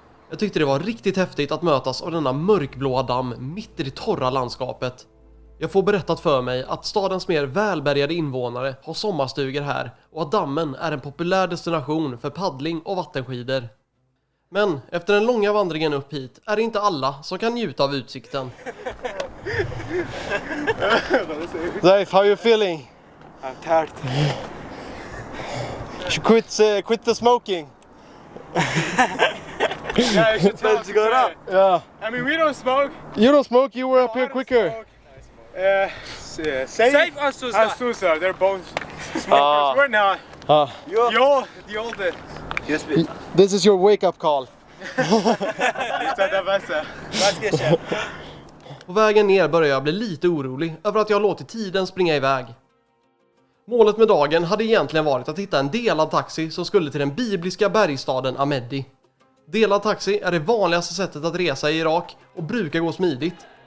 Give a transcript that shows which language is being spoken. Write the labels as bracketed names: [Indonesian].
[Swedish] Jag tyckte det var riktigt häftigt att mötas av denna mörkblåa damm mitt i det torra landskapet. Jag får berättat för mig att stadens mer välbärgade invånare har sommarstugor här och att dammen är en populär destination för paddling och vattenskidor. Men efter den långa vandringen upp hit är det inte alla som kan njuta av utsikten. [English] Zaif, how are you feeling? I'm tired. You quit the smoking. Yeah, you should tell us to go up. Yeah. I mean, we don't smoke. You don't smoke, you were up here quicker. Saif and Susar, they're both smokers. We're not. You're the oldest. Yes, please. This is your wake-up call. [Swedish] På vägen ner börjar jag bli lite orolig över att jag har låtit tiden springa iväg. Målet med dagen hade egentligen varit att hitta en delad taxi som skulle till den bibliska bergstaden Amedi. Delad taxi är det vanligaste sättet att resa i Irak och brukar gå smidigt.